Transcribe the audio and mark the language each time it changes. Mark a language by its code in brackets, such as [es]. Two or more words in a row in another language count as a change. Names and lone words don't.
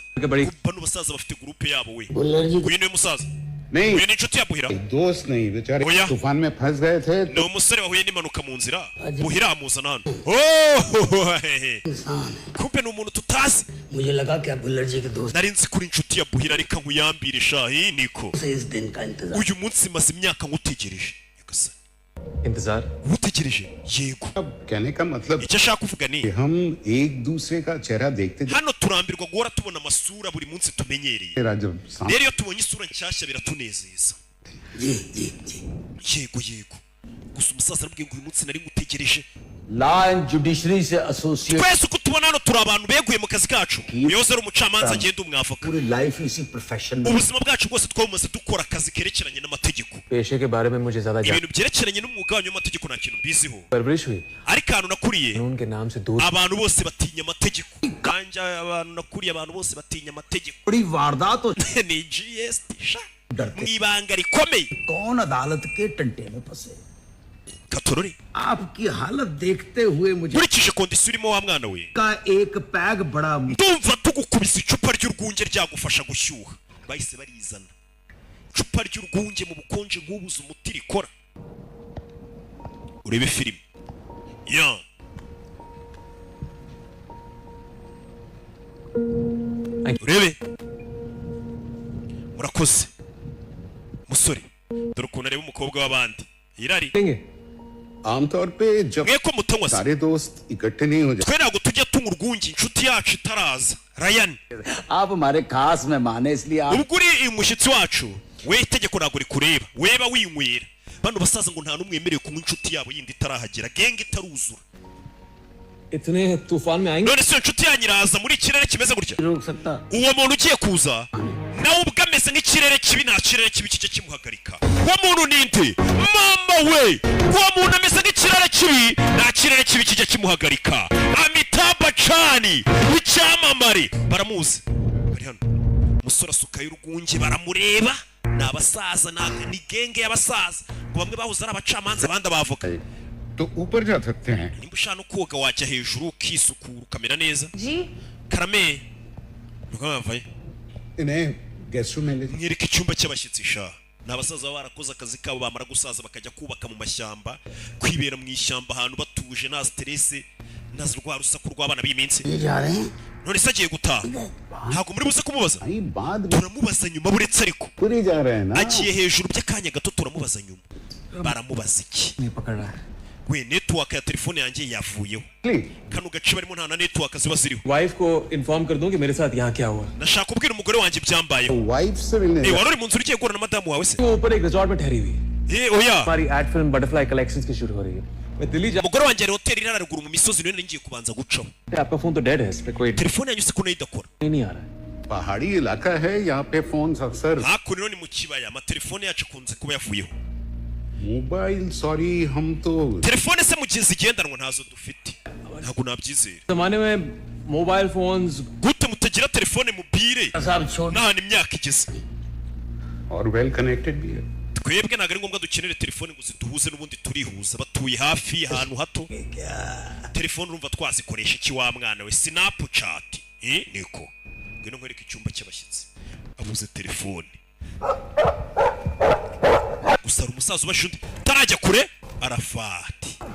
[hi] बड़ी [rw] bano basaza bafite gurupe yabo we. [hi] बुल्लर जी [rw] uyu niwe musaza. [hi] नहीं [rw] uyu ni inshuti ya Buhira. [hi] दोस्त नहीं बेचारे [rw] ओया। [hi] तूफान में फंस गए थे [rw] ni umusore wahuye n'impanuka mu nzira. Buhira amuzana hano. Oh, kumbe ni umuntu tutazi. [hi] मुझे लगा क्या बुल्लर जी के दोस्त [rw] nari nzi kuri inshuti ya Buhira reka nkuyambire shahi niko. [hi] से इस दिन का इंतजार. [rw] uyu munsi maze imyaka ngutegereje. Nyagasani. [hi] इंतजार. [rw] ngutegereje yego. [hi] अब कहने का मतलब [rw] icyo ashaka kuvuga ni [hi] कि हम एक दूसरे का चेहरा देखते [rw] hano turambirwa guhora tubona amasura buri munsi tumenyereye. [hi] तेरा जब सामने [rw] rero iyo tubonye isura nshyashya biratunezeza. yego gusa umusaza arabwiye ngo uyu munsi nari ngutegereje. [en] law and judiciary से एसोसिएट [rw] twese uko tubona hano turi abantu beguye mu kazi kacu. uyoze ari umucamanza agenda umwavoka. [hi] पूरी लाइफ इसी प्रोफेशन में. [rw] ubuzima bwacu bwose twamaze dukora akazi kerekeranye n'amategeko. [hi] पेशे के बारे में मुझे ज्यादा [rw] ibintu byerekeranye n'umwuga wanyu w'amategeko nta kintu mbiziho. [hi] परवरिश हुई. [rw] ariko ahantu nakuriye [hi] उनके नाम से दूर. [rw] abantu bose batinya amategeko. kanjye abantu nakuriye abantu bose batinya amategeko. [hi] बड़ी वारदात हो. [rw] ni GST sha mu ibanga rikomeye. [hi] कौन अदालत के टंटे में फंसे. [rw] katorore [hi] आपकी हालत देखते हुए मुझे [rw] nkurikije kondisiyo urimo wa mwana we [hi] का एक पैग बड़ा [rw] ndumva tugukubise icupa ry'urwunge ryagufasha gushyuha. bahise barizana icupa ry'urwunge mu bukonje nk'ubuze umuti rikora. urebe filime ya urebe. murakoze musore. dore ukuntu areba umukobwa w'abandi. irari [hi] देंगे. आमतौर पे जब [rw] mwe ko mutanywa se [hi] सारे दोस्त इकट्ठे नहीं हो जाते [rw] twe ntabwo tujya tunywa urwunge inshuti yacu itaraza. Ryan [hi] आप हमारे खास मेहमान हैं इसलिए आप [rw] ubwo uri umushyitsi wacu we itegeko ntabwo rikureba. weba winywera. bano basaza ngo nta n'umwe wemerewe kunywa inshuti yabo yindi itarahagera. genge itaruzura. [hi] इतने तूफान में आएंगे. [rw] none se iyo nshuti yanyu iraza muri ikirere kimeze gutya. [hi] रोक सकता. [rw] uwo muntu ugiye kuza nawe ubwo ameze nk'ikirere kibi nta kirere kibi kijya kimuhagarika. uwo muntu ni nde? mama we. uwo muntu ameze nk'ikirere kibi nta kirere kibi kijya kimuhagarika. Amitabh Bachchan w'icyamamare. baramuzi bari hano. umusore asukayo urwunge baramureba. ni abasaza ni genge y'abasaza ngo bamwe bahoze ari abacamanza abandi abavoka. [hi] तो ऊपर जा सकते हैं [rw] nimba ushaka no koga wajya hejuru ukisukura ukamera neza. [hi] जी [rw] karame ntukavaye [hi] इन्हें [en] guest room [hi] में ले [rw] mwereke icyumba cy'abashyitsi sha. ni abasaza baba barakoze akazi kabo bamara gusaza bakajya kubaka mu mashyamba. kwibera mu ishyamba ahantu batuje nta stress nta rwa rusaku rw'abana b'iyi minsi. none se agiye gutaha ntabwo muri buze kumubaza [hi] भाई बाद में [rw] turamubaza nyuma buretse ariko [hi] ऊपर ही जा रहे हैं ना [rw] agiye hejuru by'akanya gato turamubaza nyuma baramubaza iki [hi] नहीं पकड़ रहा है [rw] we network ya telefone yanjye yavuyeho kano gace barimo nta na network ziba ziriho [hi] वाइफ को इन्फॉर्म कर दूं कि मेरे साथ यहाँ क्या हुआ [rw] nashaka kubwira umugore wanjye byambayeho [hi] वाइफ से मिलने [rw] wari uri mu nzu ugiye guhura na madamu wawe se [hi] वो ऊपर एक रिजॉर्ट में ठहरी हुई है [rw] oya [hi] हमारी [en] ad film [hi] बटरफ्लाई कलेक्शंस की शूट हो रही है मैं दिल्ली जा [rw] umugore wanjye ari hoteli iri haruguru mu misozi niyo ngiye kubanza gucaho [hi] आपका फोन तो डेड है इस पे कोई [rw] telefone yanyu se ko nayo idakora [hi] नहीं आ रहा है पहाड़ी इलाका है यहाँ पे फोन अक्सर [rw] hakuno ni mu kibaya amatelefone yacu akunze kuba yavuyeho [en] mobile sorry [hi] हम तो [rw] telefone se mu gihe zigendanwa ntazo dufite ntabwo nabyizera [hi] जमाने में [en] mobile phones [rw] gute mutagira telefone mobile nta n'imyaka igeze [hi] और [en] well connected [hi] भी है [rw] twebwe ntabwo ari ngombwa dukenere telefone ngo ziduhuze n'ubundi turihuza batuye hafi ahantu hato telefone urumva twazikoresha iki wa mwana we snapchat niko ngwino nkwereke icyumba cy'abashyitsi abuze telefone gusa ari umusaza ubasha undi utarajya kure arafati